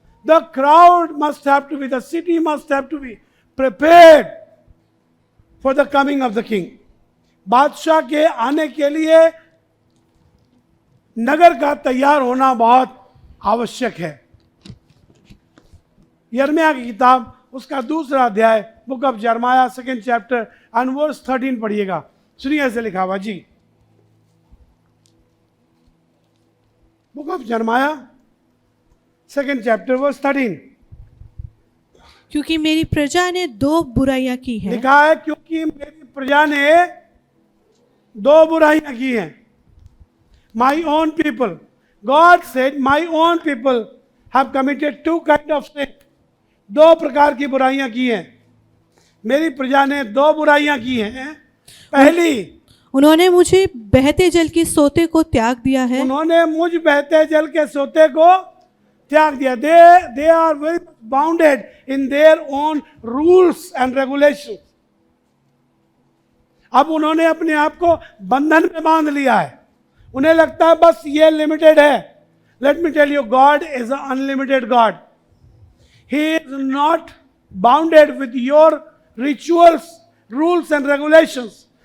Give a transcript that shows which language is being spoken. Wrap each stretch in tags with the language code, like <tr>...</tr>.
<en>The crowd must have to be, the city must have to be prepared for the coming of the king।</en> <hi>बादशाह के आने के लिए नगर का तैयार होना बहुत आवश्यक है। यिर्मयाह की किताब उसका दूसरा अध्याय,</hi> <en>book of यिर्मयाह 2nd chapter and verse 13</en> <hi>पढ़िएगा। सुनिए ऐसे लिखा हुआ जी,</hi> <en>book of Jeremiah 2nd chapter verse 13</en> <hi>क्योंकि मेरी प्रजा ने 2 बुराइयां की हैं। लिखा है क्योंकि मेरी प्रजा ने 2 बुराइयां की हैं।</hi> <en>My own people, God said, my own people have committed 2 kind of sin.</en> <hi>2 प्रकार की बुराइयां की हैं। मेरी प्रजा ने 2 बुराइयां की हैं। पहली, उन्होंने मुझे बहते जल के सोते को त्याग दिया है। उन्होंने मुझ बहते जल के सोते को त्याग दिया।</hi> <en>They are very bounded in their own rules and regulations.</en> <hi>अब उन्होंने अपने आप को बंधन में बांध लिया है। उन्हें लगता है बस ये लिमिटेड है।</hi> <en>Let me tell you, God is a unlimited God. He is not bounded with your rituals, rules and regulations.</en>